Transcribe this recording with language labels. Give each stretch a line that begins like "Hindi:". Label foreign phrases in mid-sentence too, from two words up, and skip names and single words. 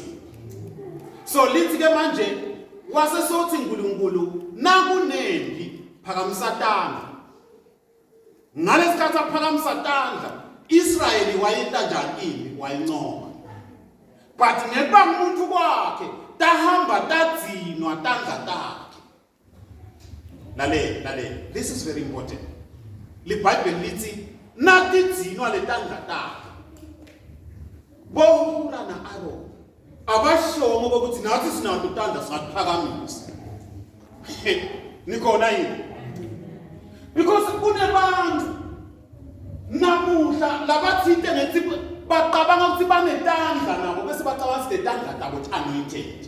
Swati: So lithi ke manje wase sothi uNkulunkulu nakunempi phakamisa tandla. Ngalesikhathi aphakamisa tandla Israyeli wayenta njani impi wayincoma. But ngepa umuntu kwakhe tahamba tadzinwa tandla takhe. Lale,
English: this is very important.
Swati: LiBhayibheli lithi natidzinwa le tandla takhe. Bohura na Aaron abashongo bokuthi nathi sinato tandla singatiphakamisa. Nikhona yini? Because kunebantu namuhla labathinte ngethi baqabanga ukuthi banetandla nabo bese bacabanga ukuthi letandla tabo anointed.